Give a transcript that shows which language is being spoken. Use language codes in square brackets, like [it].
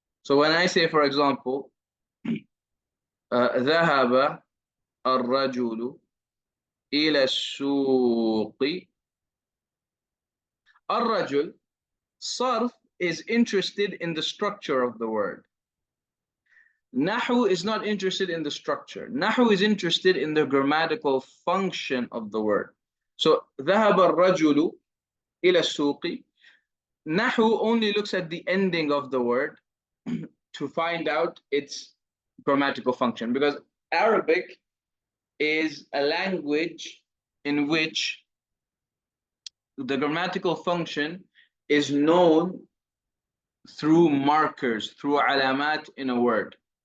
[en] So when I say, for example, [ar] ذهب الرجل إلى السوق. [en] الرجل, Sarf is interested in the structure of the word. Nahw is not interested in the structure. Nahw is interested in the grammatical function of the word. [ar] So ذهب الرجل إلى السوق. [en] Nahw only looks at the ending of the word to find out its grammatical function, because Arabic is a language in which the grammatical function is known through markers, through alamat in a word.